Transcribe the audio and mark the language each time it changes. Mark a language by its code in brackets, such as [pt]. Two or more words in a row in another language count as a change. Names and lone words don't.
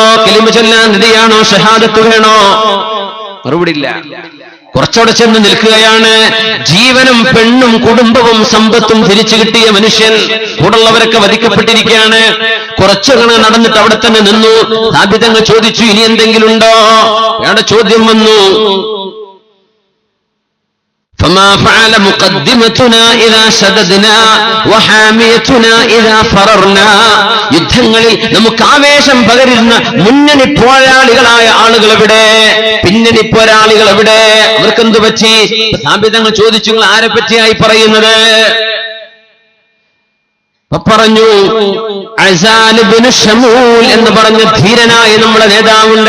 [ml] കലിമ ചൊല്ലാൻ റെഡിയാണോ? ഷഹാദത്ത് വേണോ? മറുപടി ഇല്ല. കുറച്ചോടെ ചെന്ന് നിൽക്കുകയാണ്. ജീവനും പെണ്ണും കുടുംബവും സമ്പത്തും തിരിച്ചു കിട്ടിയ മനുഷ്യൻ, കൂടുള്ളവരൊക്കെ വധിക്കപ്പെട്ടിരിക്കുകയാണ്. കുറച്ചങ്ങനെ നടന്നിട്ട് അവിടെ തന്നെ നിന്നു. സാബിത്ത് തങ്ങൾ ചോദിച്ചു, ഇനി എന്തെങ്കിലും ഉണ്ടോ? അയാളുടെ ചോദ്യം വന്നു, [ar] فما فعل مقدمتنا اذا شددنا وحاميتنا اذا فررنا, [ml] യുദ്ധങ്ങളിൽ നമുക്ക് ആവേശം പകരുന്ന മുന്നണി പോരാളികളായ ആളുകൾ എവിടെ? പിന്നണി പോരാളികൾ എവിടെ? അവർക്കെന്തു പറ്റി? സാബിത്ത് തങ്ങൾ ചോദിച്ചു, നിങ്ങൾ ആരെ പറ്റിയായി പറയുന്നത്? പറഞ്ഞു, അസാൽ ഇബ്നു ശമൂൽ എന്ന് പറഞ്ഞ ധീരനായ നമ്മുടെ നേതാവുണ്ട്.